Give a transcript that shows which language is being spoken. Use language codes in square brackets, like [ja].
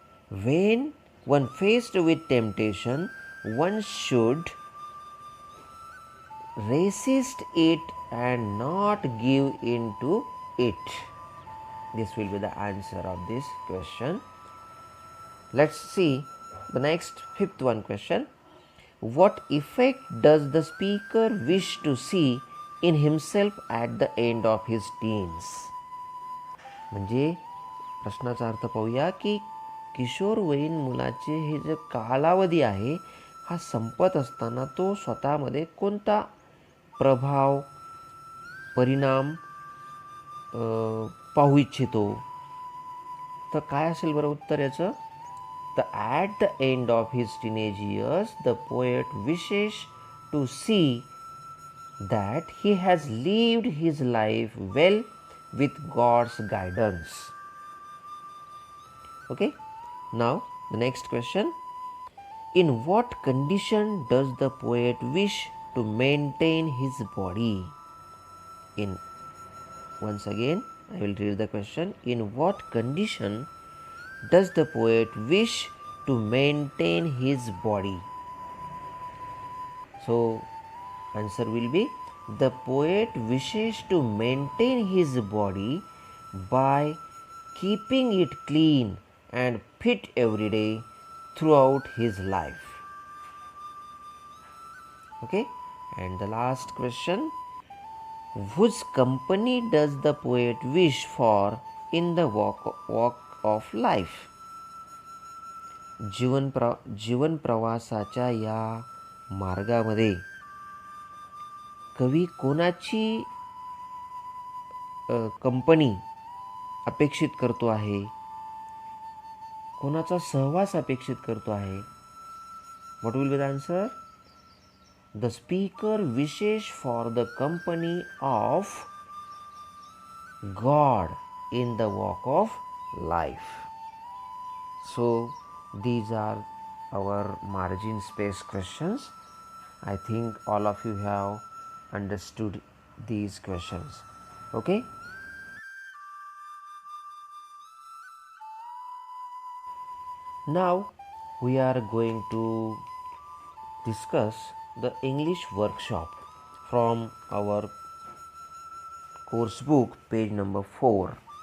[en] When one faced with temptation, one should resist it and not give in to it. This will be the answer of this question. Let's see the next fifth one question. What effect does the speaker wish to see in himself at the end of his teens? [mr] म्हणजे प्रश्नाचा अर्थ पाहूया की किशोरवयीन मुलाचे हे जे कालावधी आहे हा संपत असताना तो स्वतःमध्ये कोणता प्रभाव परिणाम पाहू इच्छितो. तर काय असेल बरं उत्तर याचं? [en] तर at the end of his teenage years the poet wishes to see that he has lived his life well with God's guidance. Okay, now the next question. In what condition does the poet wish to maintain his body? Once again I will read the question. In what condition does the poet wish to maintain his body? So answer will be the poet wishes to maintain his body by keeping it clean and fit every day throughout his life. Okay, and the last question. Whose company does the poet wish for in the walk of life? [mr] जीवन प्रवासाच्या या मार्गामध्ये कवी कोणाची company अपेक्षित करतो आहे, कोणाचा सहवास अपेक्षित करतो आहे? [en] What will be the answer? The speaker wishes for the company of God in the walk of life. So these are our margin space questions. I think all of you have understood these questions. Okay, now we are going to discuss the English workshop from our course book, page number 4.